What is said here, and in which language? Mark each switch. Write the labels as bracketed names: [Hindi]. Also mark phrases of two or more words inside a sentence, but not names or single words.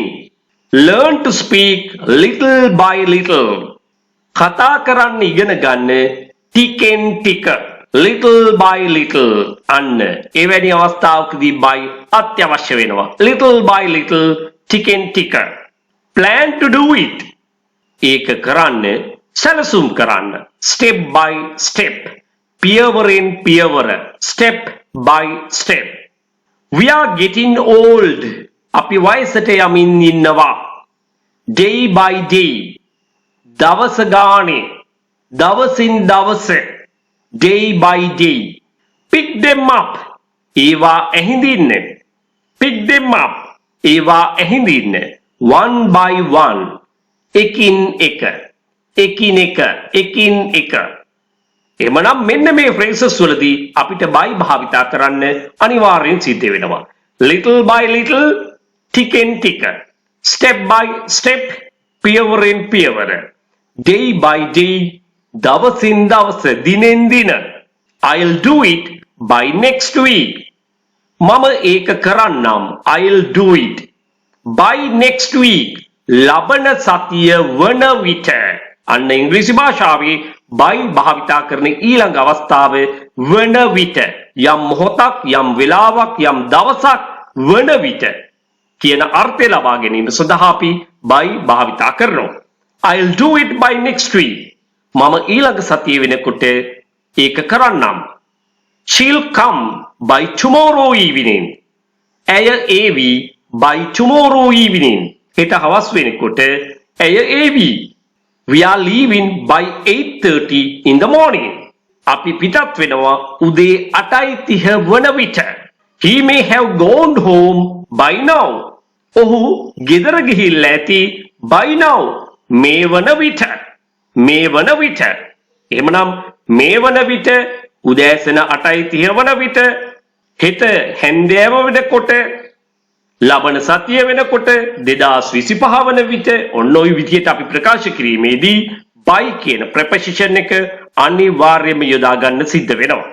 [English] Learn to speak little by little. [Sinhala] කතා කරන්න ඉගෙන ගන්න ටිකෙන් ටික. [English] Little by little. [Sinhala] අන්න එවැනි අවස්ථාවකදී by අත්‍යවශ්‍ය වෙනවා. [English] Little by little [Sinhala] ටිකෙන් ටික. [English] plan to do it. [Sinhala] ඒක කරන්න සැලසුම් කරන්න. [English] step by step. [Sinhala] පියවරෙන් පියවර. [English] step by step. we are getting old. [Sinhala] අපි වයසට යමින් ඉන්නවා. [English] day by day. [Sinhala] දවස ගානේ. දවසින් දවස. [English] day by day. pick them up. [Sinhala] ඒවා ඇහිඳින්න. [English] pick them up. [Sinhala] ඒවා ඇහිඳින්න. [English] one by one. [Sinhala] එකින් එක. එකිනෙක. එකින් එක. එමනම් මෙන්න මේ phrases වලදී අපිට by භාවිතා කරන්න අනිවාර්යෙන් සිද්ධ වෙනවා. [English] little by little, [Sinhala] ටිකෙන් ටික. [English] step by step, [Sinhala] පියවරෙන් පියවර. [English] day by day, [Sinhala] දවසින් දවස, දිනෙන් දින. [English] I'll do it by next week. [Sinhala] මම ඒක කරන්නම්. [English] I'll do it by next week. [Sinhala] ලබන සතිය වන විට. අන්න ඉංග්‍රීසි භාෂාවේ by භාවිතා කරන ඊළඟ අවස්ථාව වන විට. යම් මොහොතක්, යම් වෙලාවක්, යම් දවසක් වන විට කියන අර්ථය ලබා ගැනීම සඳහා අපි by භාවිතා කරනවා. [English] I'll do it by next week. [Sinhala] මම ඊළඟ සතිය වෙනකොට ඒක කරන්නම්. [English] She'll come by tomorrow evening. [Sinhala] ඇය ඒවි [English] by tomorrow evening. [Sinhala] හෙට හවස් වෙනකොට ඇය ඒවි. [English] We are leaving by 8:30 in the morning. [Sinhala] අපි පිටත් වෙනවා උදේ 8:30 වන විට. [English] He may have gone home by now. [Sinhala] ඔහු ගෙදර ගිහිල්ලා ඇති [English] by now. [Sinhala] මේ වන විට. මේ වන විට. එහෙමනම් මේ වන විට උදෑසන 8:30 වන විට, හෙට හැන්දෑව වෙනකොට, ලබන සතිය වෙනකොට, 2025 වන විට, ඔන්න ඔය විදිහට අපි ප්‍රකාශ කිරීමේදී by කියන preposition එක අනිවාර්යයෙන්ම යොදා ගන්න සිද්ධ වෙනවා.